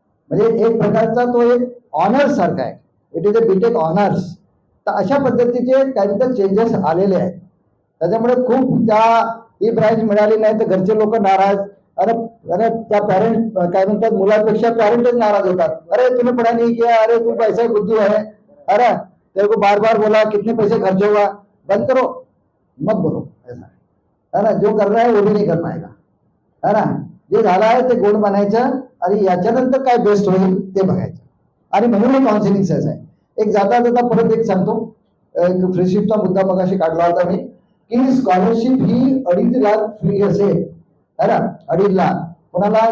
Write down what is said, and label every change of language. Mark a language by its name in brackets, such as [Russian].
[Marathi] म्हणजे एक प्रकारचा तो एक ऑनर्स सारखा आहे, [English] It is a BTech honours. [Marathi] तर अशा पद्धतीचे काही चेंजेस आलेले आहेत. त्याच्यामुळे खूप ही ब्रांच मिळाली नाही तर घरचे लोक नाराज, अरे त्या पॅरेंट काय म्हणतात मुलांपेक्षा पॅरेंटच नाराज होतात. [Hindi] अरे तूने पढ़ा नहीं किया, अरे तू पैसा बुद्धू है, अरे तेरे को बार बार बोला कितने पैसे खर्च होगा, बंद करो मत बोलो, ऐसा है ना. जो कर रहा है वो भी नहीं कर पाएगा, है ना. [Marathi] जे झालं आहे ते गोड बनायचं आणि याच्यानंतर काय बेस्ट होईल ते बघायचं. आणि म्हणून हे काउन्सिलिंग सेस आहे. एक जाता जाता परत एक सांगतो, एक फ्रीशिपचा मुद्दा मगाशी काढला होता मी, की स्कॉलरशिप ही 2.5 लाख फ्री असेल, [Hindi] है ना. [Marathi] 2.5 लाख कोणाला?